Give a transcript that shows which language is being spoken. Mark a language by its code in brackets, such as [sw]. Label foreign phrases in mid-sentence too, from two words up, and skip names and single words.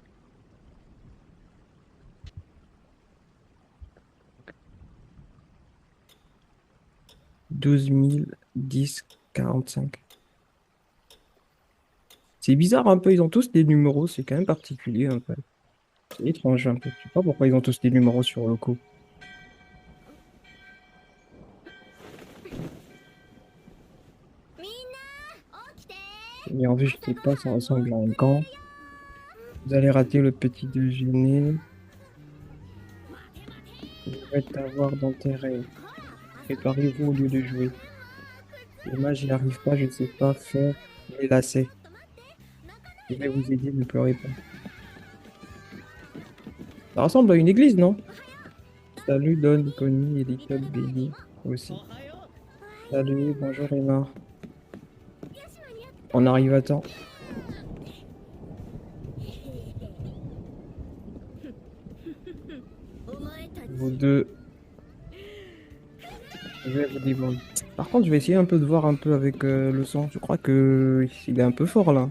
[fr] 12 010 45. C'est bizarre un peu, ils ont tous des numéros, c'est quand même particulier un peu. C'est étrange un peu. Je sais pas pourquoi ils ont tous des numéros sur le coup. [ja] みんな起きて [fr] Et en vue, je [ja] 朝 [fr] sais [ja] ご [fr] pas, ça [ja] はんもう [fr] ressemble à un [ja] 作ってる [fr] camp. [ja] よ [fr] Vous allez rater le petit déjeuner. [ja] 待て待て [fr] Je vais t'avoir dans tes rêves. [ja] ほら朝ごはん [fr] Préparez-vous au lieu de jouer. Dommage, j'y arrive pas, je ne sais pas faire les [ja] ちょ [fr] lacets. [ja] っと待って泣かな [fr] Je [ja] い [fr] vais [ja] で [fr] vous aider, ne pleurez pas. Ça ressemble à une église, non? Salut Don, Connie et [ja] いた [fr] l'école [ja] だくわね [fr] Béni [ja] お [fr] aussi. [ja] はよ [fr] Salut, bonjour Emma. [ja] よし間に合った [fr] On arrive à temps. Vous deux, je vais vous débrouiller. Par contre, je vais essayer un peu de voir un peu avec le son. Je crois que il est un peu fort là.